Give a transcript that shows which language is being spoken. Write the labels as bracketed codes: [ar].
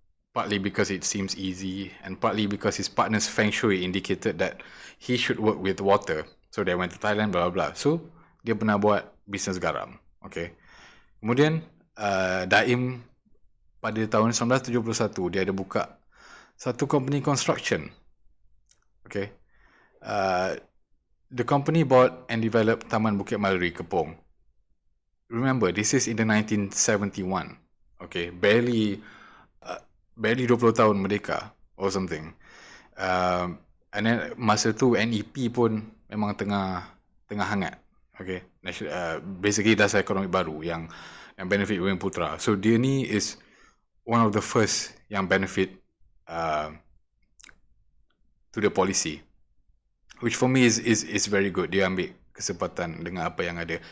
[en] Partly because it seems easy, and partly because his partner's feng shui indicated that he should work with water. So they went to Thailand, blah blah blah. [ms] So dia pernah buat bisnes garam. Okay. Kemudian Daim pada tahun 1971 dia ada buka satu company construction. Okay. [en] The company bought and developed Taman Bukit Maluri, Kepong. Remember, this is in the 1971. Okay, barely 20 tahun merdeka or something. [ms] And then masa tu NEP pun memang tengah hangat. Okay, basically dasar ekonomi baru yang benefit Bumiputera. [en] So dia ni is one of the first yang benefit to the policy, which for me is very good. [ms] Dia ambil kesempatan dengan apa yang ada.